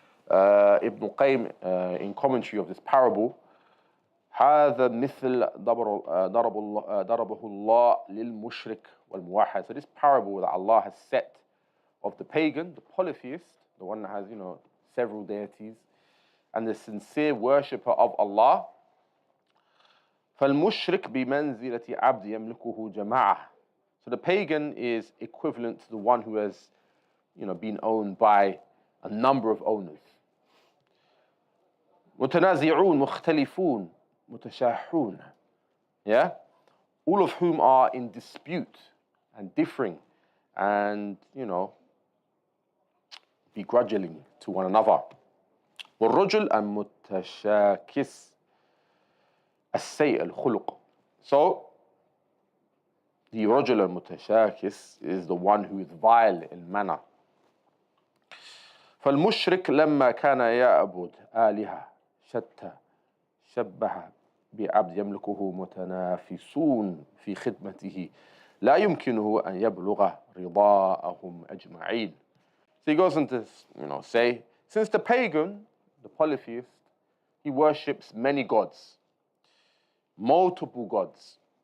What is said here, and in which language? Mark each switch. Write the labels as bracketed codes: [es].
[en] Ibn Qayyim in commentary of this parable, [ar] هذا مثل ضربه الله للمشرك والموحد. [en] So this parable that Allah has set of the pagan, the polytheist, the one that has, several deities, and the sincere worshipper of Allah. [ar] فالمشرك بمنزلة عبد يملكه جماعة. [en] So the pagan is equivalent to the one who has, been owned by a number of owners. [ar] متنازعون مختلفون متشاحون. [en] Yeah? All of whom are in dispute and differing and, begrudging to one another. [ar] والرجل المتشاكس السيء الخلق. [en] So, the [ar] رجل المتشاكس [en] is the one who is vile in manner. [ar] فالمشرك لما كان يعبد آلهة شتى شبه بعبد يملكه متنافسون في خدمته لا يمكنه أن يبلغ رضاءهم أجمعين. [en] So he goes on to, say, since the pagan, the polytheist, he worships many gods, multiple gods.